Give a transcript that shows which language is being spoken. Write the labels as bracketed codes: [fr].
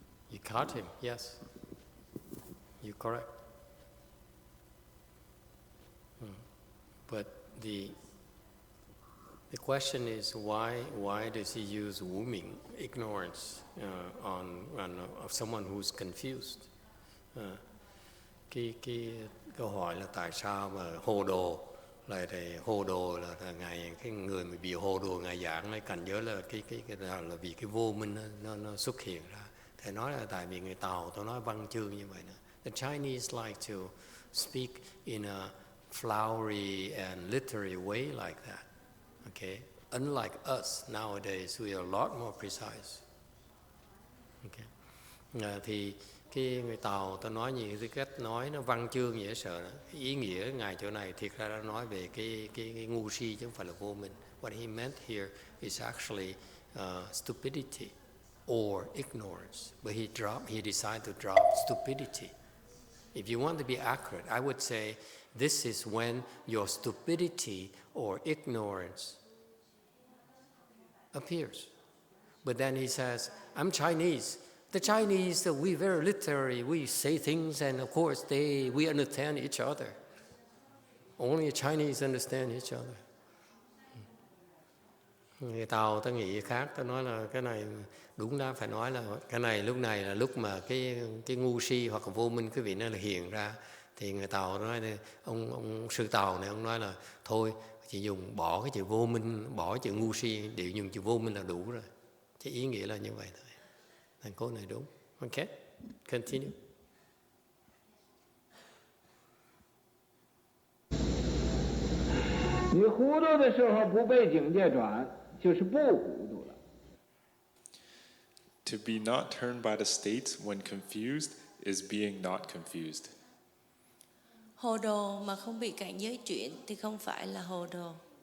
[en] You caught him, yes. You're correct. But the question is why does he use wuming, ignorance, of someone who's confused? [vi] Cái câu hỏi là tại sao mà hồ đồ là hồ đồ là ngài, cái người mà bị hồ đồ ngài giảng lấy cảnh giới là cái là vì cái vô minh nó xuất hiện ra. Thầy nói là tại vì người Tàu tôi nói văn chương như vậy nè. [en] The Chinese like to speak in a flowery and literary way like that. Okay, unlike us nowadays, we are a lot more precise. [vi] Okay, thì cái người Tàu ta nói nhiều cái cách nói nó văn chương dễ sợ đó. Cái ý nghĩa ngài chỗ này thiệt ra đã nói về cái ngu si chứ không phải là vô minh. [en] What he meant here is actually stupidity. or ignorance. But he decided to drop stupidity. If you want to be accurate, I would say this is when your stupidity or ignorance appears. But then he says, I'm Chinese. The Chinese, we very literary, we say things, and of course we understand each other. Only Chinese understand each other. [vi] Người Tàu ta nghĩ khác, ta nói là cái này đúng ra phải nói là cái này là lúc mà cái ngu si hoặc là vô minh cái vị này là hiện ra, thì người Tàu nói ông sư Tàu này ông nói là thôi chỉ dùng bỏ cái chữ vô minh, bỏ chữ ngu si, đều dùng chữ vô minh là đủ rồi. Cái ý nghĩa là như vậy thôi. Thành câu này đúng. [en] Okay, continue. [zh] 你糊涂的时候不被警戒转，就是不糊涂了。 [en] To be not turned by the states when confused is being not confused. [vi] Hồ đồ mà không bị cảnh giới chuyển thì không phải là hồ đồ.